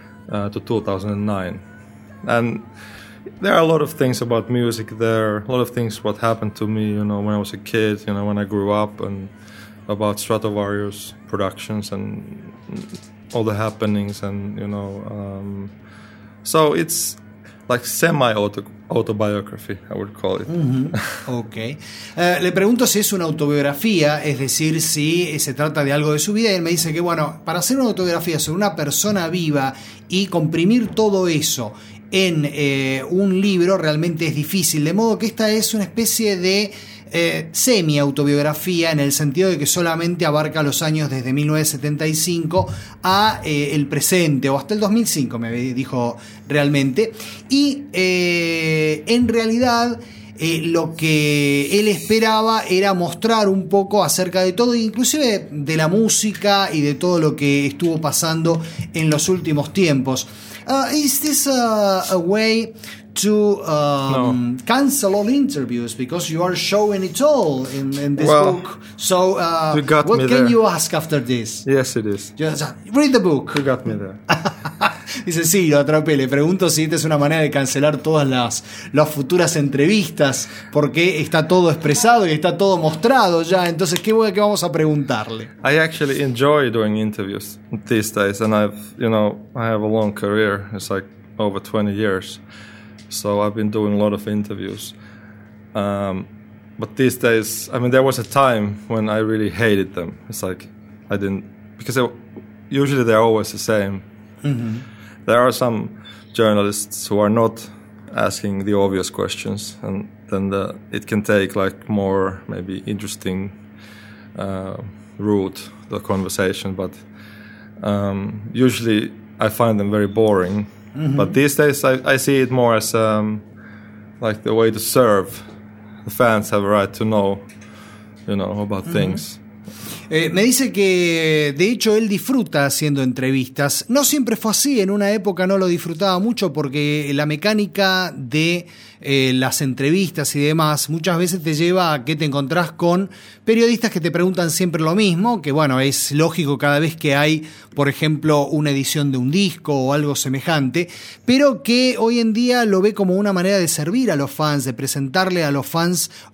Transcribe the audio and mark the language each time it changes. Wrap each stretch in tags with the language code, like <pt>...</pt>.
<en>to 2009, and there are a lot of things about music there, a lot of things what happened to me, you know, when I was a kid, you know, when I grew up, and about Stratovarius productions and all the happenings, and you know, so it's like semi-autobiography, I would call it. Okay.</en> <es>Le pregunto si es una autobiografía, es decir, si se trata de algo de su vida, y él me dice que, bueno, para hacer una autobiografía sobre una persona viva y comprimir todo eso en un libro realmente es difícil, de modo que esta es una especie de semi-autobiografía en el sentido de que solamente abarca los años desde 1975 a el presente, o hasta el 2005, me dijo realmente. Y en realidad lo que él esperaba era mostrar un poco acerca de todo, inclusive de la música y de todo lo que estuvo pasando en los últimos tiempos.</es> <en>Is this a way to cancel all interviews because you are showing it all in this book? So you got what me can there. You ask after this? Yes, it is. Just read the book. You got me there.</en> <es>Dice, sí, lo atrapé. Le pregunto si esta es una manera de cancelar todas las futuras entrevistas, porque está todo expresado y está todo mostrado ya. Entonces, ¿qué vamos a preguntarle?</es> <en>I actually enjoy doing interviews these days, and I have a long career. It's like over 20 years. So I've been doing a lot of interviews. But these days, I mean, there was a time when I really hated them. It's like, I didn't, because usually they're always the same. Mm-hmm. There are some journalists who are not asking the obvious questions, and then it can take like more maybe interesting route, the conversation. But usually I find them very boring. Mm-hmm. But these days I see it more as like the way to serve. The fans have a right to know, you know, about mm-hmm. things.</en> <es>Me dice que, de hecho, él disfruta haciendo entrevistas. No siempre fue así. En una época no lo disfrutaba mucho porque la mecánica de las entrevistas y demás muchas veces te lleva a que te encontrás con periodistas que te preguntan siempre lo mismo, que, bueno, es lógico cada vez que hay, por ejemplo, una edición de un disco o algo semejante, pero que hoy en día lo ve como una manera de servir a los fans, de presentarle a los fans</es>